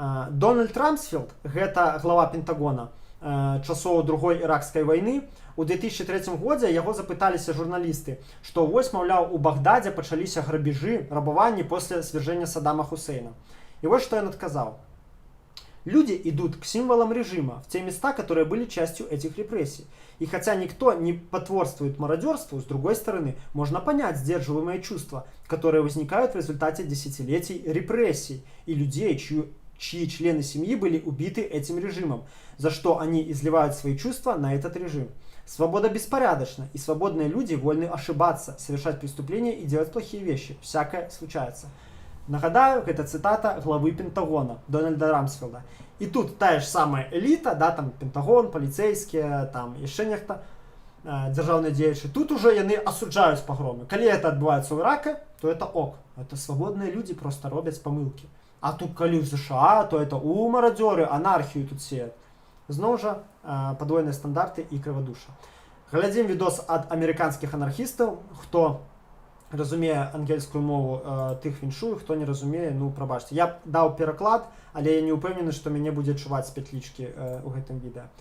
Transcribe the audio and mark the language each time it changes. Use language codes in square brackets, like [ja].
[be] Дональд Рамсфілд, гэта глава Пентагона часоў другой іракскай вайны, у 2003 годзе яго запыталіся журналісты, што вось, маўляў, у Багдадзе пачаліся грабежы, рабаванні пасля свяржэння Саддама Хусейна. І вось што ён адказаў. [ru] Люди идут к символам режима, в те места, которые были частью этих репрессий. И хотя никто не потворствует мародерству, с другой стороны, можно понять сдерживаемые чувства, которые возникают в результате десятилетий репрессий и людей, чьи члены семьи были убиты этим режимом, за что они изливают свои чувства на этот режим. Свобода беспорядочна, и свободные люди вольны ошибаться, совершать преступления и делать плохие вещи. Всякое случается. Нагадаю, это цитата главы Пентагона Дональда Рамсфелда. И тут та же самая элита, да, там Пентагон, полицейские, там еще нехто, державные деятели. Тут уже яны осуджают погромы. Коли это отбывается в Ираке, то это ок. Это свободные люди просто роблять помилки. А тут коли в США, то это мародеры, анархию тут сеют. [uk] Знову ж подвойні стандарти і криводуша. Глядім відос від американських анархістів. Хто розуміє англійську мову, тих віншую, хто не розуміє, ну пробачте. Я дав переклад, але я не впевнений, що мене буде чувати з петлички у гэтым відео.